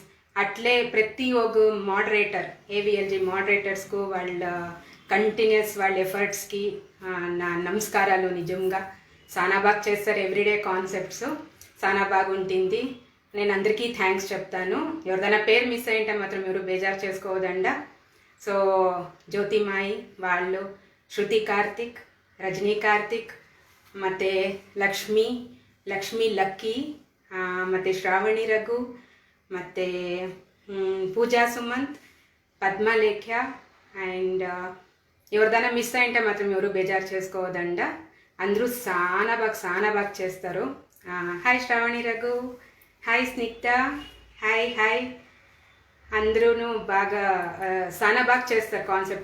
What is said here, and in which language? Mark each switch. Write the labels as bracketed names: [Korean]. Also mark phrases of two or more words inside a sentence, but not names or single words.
[Telugu] అట్లే ప్రతి ఒక్క మోడరేటర్, ఏవిఎల్జీ మోడరేటర్స్కు వాళ్ళ కంటిన్యూస్ వాళ్ళ ఎఫర్ట్స్కి నా నమస్కారాలు. నిజంగా చాలా బాగా చేస్తారు. [English] everyday concepts [Telugu] చాలా బాగుంటుంది. నేను అందరికీ థ్యాంక్స్ చెప్తాను. ఎవరిదైనా పేరు మిస్ అయ్యింటే మాత్రం ఎవరు బేజారు చేసుకోవదండా. సో ಜ್ಯೋತಿಮಾಯಿ వాళ్ళు, [Kannada] ಶ್ರುತಿ ಕಾರ್ತಿಕ್, ರಜನಿ ಕಾರ್ತಿಕ್, ಮತ್ತು ಲಕ್ಷ್ಮಿ ಲಕ್ಕಿ, ಮತ್ತು ಶ್ರಾವಣಿ ರಘು, ಮತ್ತು ಪೂಜಾ ಸುಮಂತ್, [Telugu] పద్మలేఖ్య. అండ్ ఎవరిదైనా మిస్ అయింటే మాత్రం ఎవరు బేజారు చేసుకోవద్దండ. అందరూ చాలా బాగా చేస్తారు. హాయ్ శ్రావణి రఘు. హాయ్ స్నిగ్ధ. హాయ్. అందరూ బాగా చాలా బాగా చేస్తారు కాన్సెప్ట్.